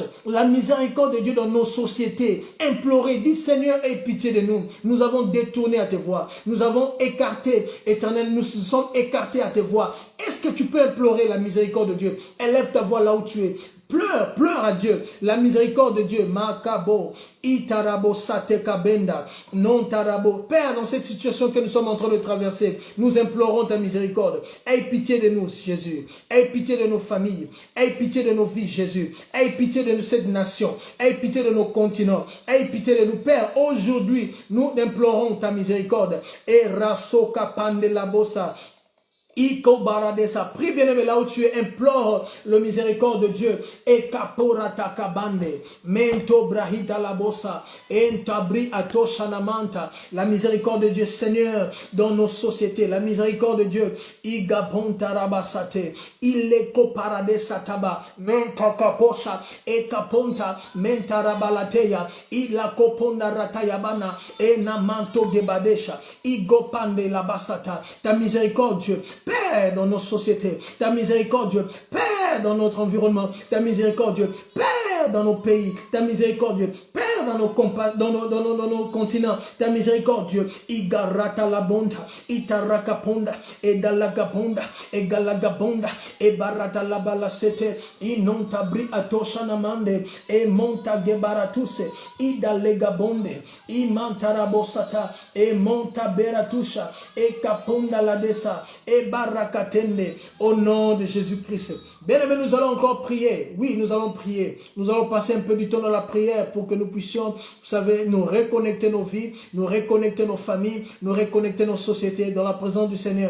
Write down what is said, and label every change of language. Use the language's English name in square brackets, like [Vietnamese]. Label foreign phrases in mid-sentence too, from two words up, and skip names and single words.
[French] La miséricorde de Dieu dans nos sociétés. Implorez, dis Seigneur, aie pitié de nous. Nous avons détourné à tes voies. Nous avons écarté, Éternel, nous sommes écartés à tes voies. Est-ce que tu peux implorer la miséricorde de Dieu? Élève ta voix là où tu es. Pleure, pleure à Dieu. La miséricorde de Dieu. Makabo, itarabo, satekabenda, non tarabo. Père, dans cette situation que nous sommes en train de traverser, nous implorons ta miséricorde. Aie pitié de nous, Jésus. Aie pitié de nos familles. Aie pitié de nos vies, Jésus. Aie pitié de cette nation. Aie pitié de nos continents. Aie pitié de nous, Père. Aujourd'hui, nous implorons ta miséricorde. Et rasoka pandelabosa. Prie bien aimé là où tu es, implore le miséricorde de Dieu. Et kaporata kabande, mento brahita la bossa, entabri atoshanamanta. La miséricorde de Dieu, Seigneur, dans nos sociétés. La miséricorde de Dieu. Igabonta rabasate, ileko paradesa taba, menta kaposha, e kaponta, menta rabalateya, ila koponda ratayabana, e namanto gebadesha, igopande la basata. Ta miséricorde, Dieu. Père dans nos sociétés, ta miséricorde Dieu, Père dans notre environnement, ta miséricorde Dieu, Père dans nos pays, ta miséricorde Dieu, Père dans nos continents, ta miséricorde Dieu, Igarata la bonda, Itarakaponda, et Dalagabonda, et Galagabonda, et Barata la balasete, Inontabri atoshanamande, et Monta gebaratuse, Idalegabonde, Imantarabosata, et Monta beratusha, et Kaponda la desa, et Barakatende, au nom de Jésus-Christ. Bien aimé, nous allons encore prier. Oui, nous allons prier. Nous allons passer un peu du temps dans la prière pour que nous puissions, vous savez, nous reconnecter nos vies, nous reconnecter nos familles, nous reconnecter nos sociétés dans la présence du Seigneur.